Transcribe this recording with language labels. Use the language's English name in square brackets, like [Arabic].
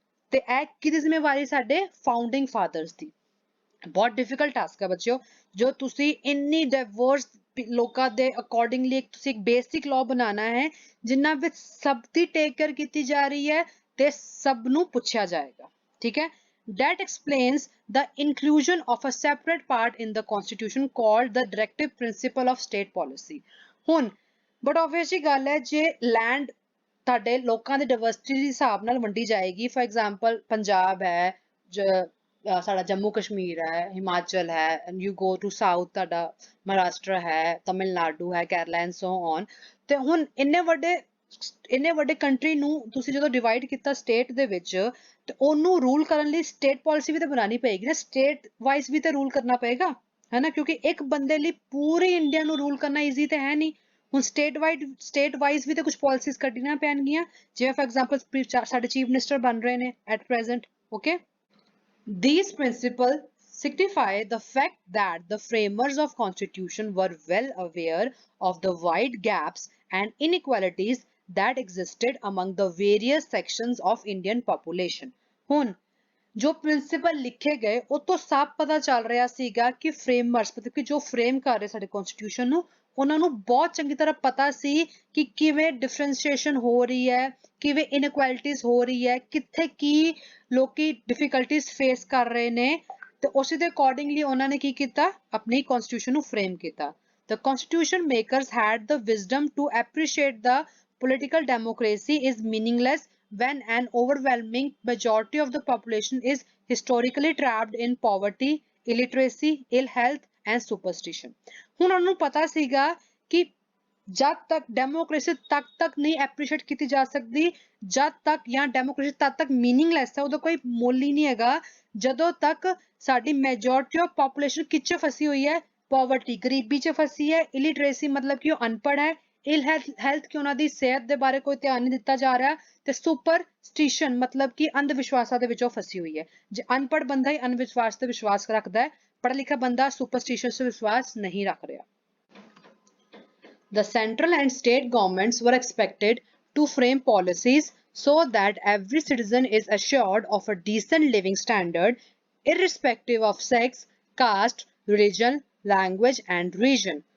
[Punjabi] ਤੇ ਇਹ ਕਿਹਦੀ ਜ਼ਿੰਮੇਵਾਰੀ? ਸਾਡੇ ਫਾਊਂਡਿੰਗ ਫਾਦਰਸ ਦੀ। ਬਹੁਤ ਡਿਫਿਕਲਟ ਟਾਸਕ ਹੈ ਬੱਚਿਓ, ਜੋ ਤੁਸੀਂ ਇੰਨੀ ਡਾਈਵਰਸ ਲੋਕਾਂ ਦੇ ਅਕੋਰਡਿੰਗਲੀ ਤੁਸੀਂ ਇੱਕ ਬੇਸਿਕ ਲਾਅ ਬਣਾਉਣਾ ਹੈ ਜਿਨ੍ਹਾਂ ਵਿੱਚ ਸਭ ਦੀ ਟੇਕ ਕੇਅਰ ਕੀਤੀ ਜਾ ਰਹੀ ਹੈ ਤੇ ਸਭ ਨੂੰ ਪੁੱਛਿਆ ਜਾਏਗਾ। ਠੀਕ ਹੈ, [English] that explains the inclusion of a separate part in the constitution called the directive principle of state policy। [Punjabi] ਹੁਣ ਬਟ ਆਬਵੀਅਸਲੀ ਗੱਲ ਹੈ, ਜੇ ਲੈਂਡ ਤੁਹਾਡੇ ਲੋਕਾਂ ਦੇ ਡਾਈਵਰਸਿਟੀ ਦੇ ਹਿਸਾਬ ਨਾਲ ਵੰਡੀ ਜਾਏਗੀ, ਫॉर एग्जांपल ਪੰਜਾਬ ਹੈ, ਸਾਡਾ ਜੰਮੂ ਕਸ਼ਮੀਰ ਹੈ, ਹਿਮਾਚਲ ਹੈ, and you go to south, ਤੁਹਾਡਾ ਮਹਾਰਾਸ਼ਟਰ ਹੈ, ਤਮਿਲਨਾਡੂ ਹੈ, ਕੇਰਲਾ ਐਂਡ ਸੋ ਔਨ। ਤੇ ਹੁਣ ਇੰਨੇ ਵੱਡੇ ਕੰਟਰੀ ਨੂੰ ਤੁਸੀਂ ਜਦੋਂ ਡਿਵਾਈਡ ਕੀਤਾ ਸਟੇਟ ਦੇ ਵਿੱਚ, ਤੇ ਉਹਨੂੰ ਰੂਲ ਕਰਨ ਲਈ ਸਟੇਟ ਪਾਲਿਸੀ ਵੀ ਤਾਂ ਬਣਾਉਣੀ ਪਏਗੀ ਨਾ, ਸਟੇਟ ਵਾਈਜ਼ ਵੀ ਤਾਂ ਰੂਲ ਕਰਨਾ ਪਏਗਾ, ਹੈ ਨਾ, ਕਿਉਂਕਿ ਇੱਕ ਬੰਦੇ ਲਈ ਪੂਰੀ ਇੰਡੀਆ ਨੂੰ ਰੂਲ ਕਰਨਾ ਈਜ਼ੀ ਤੇ ਹੈ ਨਹੀਂ। ਹੁਣ ਸਟੇਟ ਵਾਈਜ਼ ਵੀ ਤਾਂ ਕੁਝ ਪਾਲਿਸੀਜ਼ ਕੱਢਣੀਆਂ ਪੈਣਗੀਆਂ, ਜਿਵੇਂ ਫॉर एग्जांपल ਸਾਡੇ ਚੀਫ ਮਿਨਿਸਟਰ ਬਣ ਰਹੇ ਨੇ at present. [English] Okay, these principles signify the fact that the framers of constitution were well aware of the wide gaps and inequalities that existed among the various sections of Indian population। [Punjabi] ਹੁਣ ਜੋ principal ਲਿਖੇ ਗਏ ਉਹ ਤੋਂ ਸਾਫ਼ ਪਤਾ ਚੱਲ ਰਿਹਾ ਸੀਗਾ ਕਿ ਫਰੇਮਰਸ, ਮਤਲਬ ਕਿ ਜੋ ਫਰੇਮ ਕਰ ਰਹੇ ਸਾਡੇ ਕਨਸਟੀਟਿਊਸ਼ਨ ਨੂੰ, ਉਹਨਾਂ ਨੂੰ ਬਹੁਤ ਚੰਗੀ ਤਰ੍ਹਾਂ ਪਤਾ ਸੀ ਕਿ ਕਿਵੇਂ ਡਿਫਰੈਂਸ਼ੀਏਸ਼ਨ ਹੋ ਰਹੀ ਹੈ, ਕਿਵੇਂ ਇਨਇਕੁਐਲਿਟੀਜ਼ ਹੋ ਰਹੀ ਹੈ, ਕਿੱਥੇ ਕੀ ਲੋਕੀ ਡਿਫਿਕਲਟੀਜ਼ ਫੇਸ ਕਰ ਰਹੇ ਨੇ, ਤੇ ਉਸੇ ਦੇ ਅਕੋਰਡਿੰਗਲੀ ਉਹਨਾਂ ਨੇ ਕੀ ਕੀਤਾ, ਆਪਣੀ ਕਨਸਟੀਟਿਊਸ਼ਨ ਨੂੰ ਫਰੇਮ ਕੀਤਾ। [English] The constitution makers had the wisdom to appreciate the political democracy is meaningless when an overwhelming majority of the population is historically trapped in poverty, illiteracy, ill health and superstition। [Punjabi] ਹੁਣ ਉਹਨਾਂ ਨੂੰ ਪਤਾ ਸੀਗਾ ਕਿ ਜਦ ਤੱਕ democracy ਤੱਕ ਨਹੀਂ ਐਪਰੀਸ਼ੀਏਟ ਕੀਤੀ ਜਾ ਸਕਦੀ, ਜਦ ਤੱਕ, ਜਾਂ ਡੈਮੋਕ੍ਰੇਸੀ ਤਦ ਤੱਕ ਮੀਨਿੰਗਲੈਸ ਹੈ, ਉਹਦਾ ਕੋਈ ਮੁੱਲ ਹੀ ਨਹੀਂ ਹੈਗਾ, ਜਦੋਂ ਤੱਕ ਸਾਡੀ ਮੈਜੋਰਿਟੀ ਆਫ ਪਾਪੂਲੇਸ਼ਨ ਕਿੱਥੇ ਫਸੀ ਹੋਈ ਹੈ, ਪੋਵਰਟੀ, ਗਰੀਬੀ ਚ ਫਸੀ ਹੈ, ਇਲਿਟਰੇਸੀ ਮਤਲਬ ਕਿ ਉਹ ਅਨਪੜ੍ਹ ਹੈ, ਇਲ ਹੈਲਥ ਕਿ ਉਹਨਾਂ ਦੀ ਸਿਹਤ ਦੇ ਬਾਰੇ ਕੋਈ ਧਿਆਨ ਨਹੀਂ ਦਿੱਤਾ ਜਾ ਰਿਹਾ, ਤੇ ਸੁਪਰਸਟੀਸ਼ਨ ਮਤਲਬ ਕਿ ਅੰਧ ਵਿਸ਼ਵਾਸਾਂ ਦੇ ਵਿੱਚ ਉਹ ਫਸੀ ਹੋਈ ਹੈ। ਜੇ ਅਨਪੜ੍ਹ ਬੰਦਾ ਹੀ ਅੰਧ-ਵਿਸ਼ਵਾਸ ਤੇ ਵਿਸ਼ਵਾਸ ਰੱਖਦਾ ਹੈ, ਪੜ੍ਹਾ ਲਿਖਾ ਬੰਦਾ ਸੁਪਰਸਟੀਸ਼ਨ ਤੇ ਵਿਸ਼ਵਾਸ ਨਹੀਂ ਰੱਖ ਰਿਹਾ। [English] The central and state governments were expected to frame policies so that every citizen is assured of a decent living standard irrespective of sex, caste, religion, language and region।